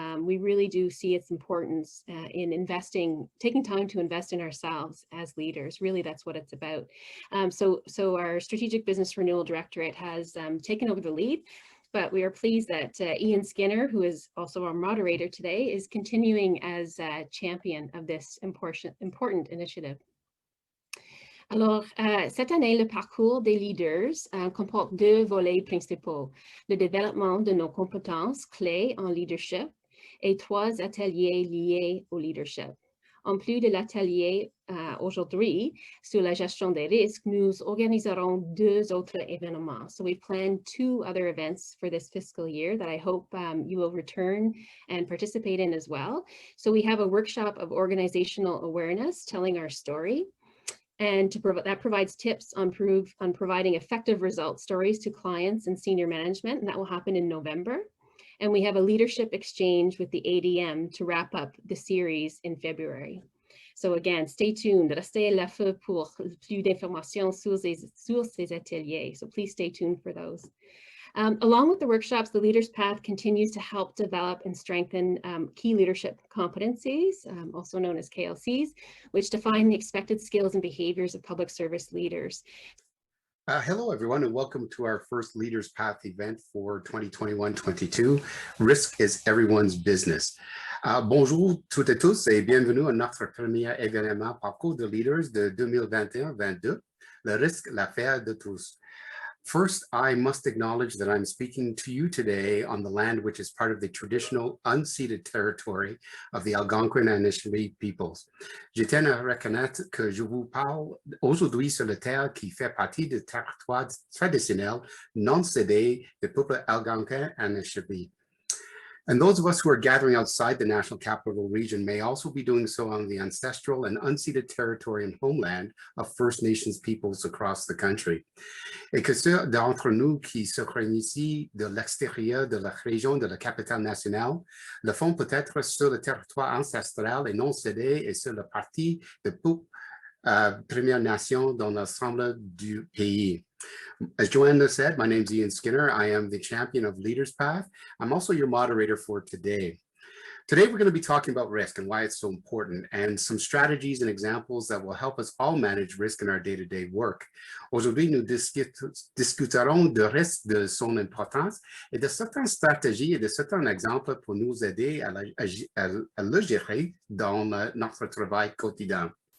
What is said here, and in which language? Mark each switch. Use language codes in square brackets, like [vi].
[en] We really do see its importance in investing, taking time to invest in ourselves as leaders. Really, that's what it's about. So our Strategic Business Renewal Directorate has taken over the lead, but we are pleased that Ian Skinner, who is also our moderator today, is continuing as champion of this important initiative. [fr] Alors, cette année, le parcours des leaders comporte 2 volets principaux, le développement de nos compétences clés en leadership et 3 ateliers liés au leadership. En plus de l'atelier aujourd'hui sur la gestion des risques, nous organiserons 2 autres événements. [en] So we plan 2 other events for this fiscal year that I hope you will return and participate in as well. So we have a workshop of organizational awareness, telling our story. And that provides tips on providing effective result stories to clients and senior management, and that will happen in November. And we have a leadership exchange with the ADM to wrap up the series in February. So again, stay tuned, [fr] restez à l'affût pour plus d'informations sur ces ateliers. [en] So please stay tuned for those. Along with the workshops, the Leaders Path continues to help develop and strengthen key leadership competencies, also known as KLCs, which define the expected skills and behaviors of public service leaders. Hello, everyone, and welcome to our first Leaders Path event for 2021-22. Risk is everyone's business. [fr] Bonjour toutes et tous et bienvenue à notre premier événement parcours de leaders de 2021-22, le risque, l'affaire de tous. [en] First, I must acknowledge that I'm speaking to you today on the land which is part of the traditional unceded territory of the Algonquin and Anishinaabe peoples. [fr] Je tiens à reconnaître que je vous parle aujourd'hui sur la terre qui fait partie du territoire traditionnel non cédé du peuple algonquin et Anishinaabe. [en] And those of us who are gathering outside the National Capital Region may also be doing so on the ancestral and unceded territory and homeland of First Nations peoples across the country. [fr] Et que ceux d'entre nous qui se réunissent ici de l'extérieur de la région de la capitale nationale le font peut-être sur le territoire ancestral et non cédé et sur la partie de Première Nation dans l'ensemble du pays. [en] As Joanna said, my name is Ian Skinner. I am the champion of Leaders Path. I'm also your moderator for today. Today, we're going to be talking about risk and why it's so important and some strategies and examples that will help us all manage risk in our day-to-day work. [fr] Aujourd'hui, nous discuterons de risque, de son importance et de certaines stratégies et de certains exemples pour nous aider à le gérer dans notre travail quotidien.